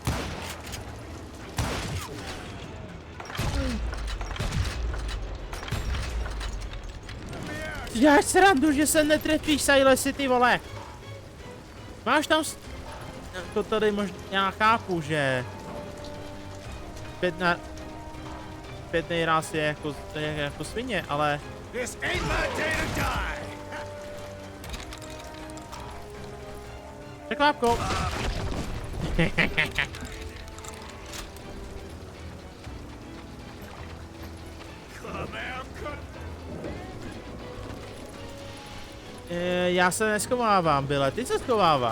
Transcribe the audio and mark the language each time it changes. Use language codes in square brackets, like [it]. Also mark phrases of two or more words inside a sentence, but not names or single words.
[cs] Ty děláš srandu, že se netrefíš, Silasi, ty vole. Máš tam... To tady možná... Já chápu, že... Pětnej ráz je jako svině, ale... [en] This ain't my day to die. [cs] Překlápko. Já se neschovávám, Byle, ty se schováváš.